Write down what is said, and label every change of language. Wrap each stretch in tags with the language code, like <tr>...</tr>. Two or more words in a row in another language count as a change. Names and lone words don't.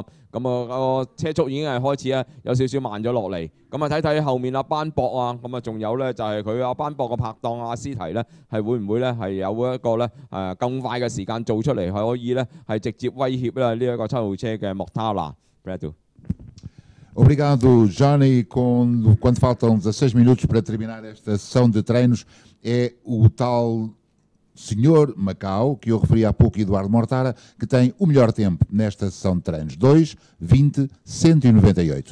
<yue>咁啊個車速已經係開始咧有少少慢咗落嚟。咁啊睇睇後面阿班博啊，咁啊仲有咧就係佢阿班博嘅拍檔阿斯提咧，係會唔會咧係有一個咧更快嘅時間做出嚟，可以咧係直接威脅咧呢一個7號車嘅莫塔拿。</yue> <pt>Obrigado, Johnny. Quando faltam 16 minutos para terminar esta sessão de treinos, é o tal senhor Macau, que eu referi há pouco, Eduardo Mortara, que tem o melhor tempo nesta sessão de treinos, 2:20.198.</pt>